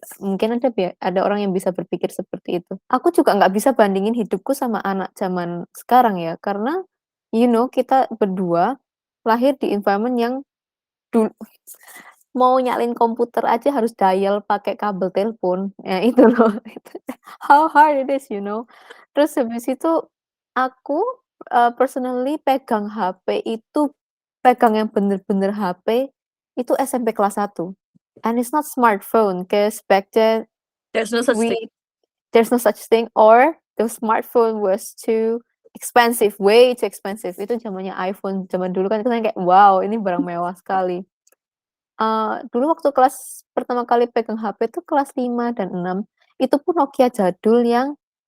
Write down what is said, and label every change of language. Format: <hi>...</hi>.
<id>Mungkin ada orang yang bisa berpikir seperti itu. Aku juga nggak bisa bandingin hidupku sama anak zaman sekarang ya, karena you know, kita berdua lahir di environment yang mau nyalin komputer aja harus dial pakai kabel telepon. Ya itu loh.</id> <en>How hard it is, you know.</en> <id>Terus habis itu aku personally pegang HP itu, pegang yang bener-bener HP itu SMP kelas 1.</id> <en>And it's not smartphone, cause back then there's no such thing, or the smartphone was too expensive, way too expensive.</en> <id>Itu zamannya iPhone, zaman dulu kan kita kayak wow, ini barang mewah sekali. Dulu waktu pertama kali pegang HP itu kelas 5 dan 6, itu pun Nokia jadul yang</id>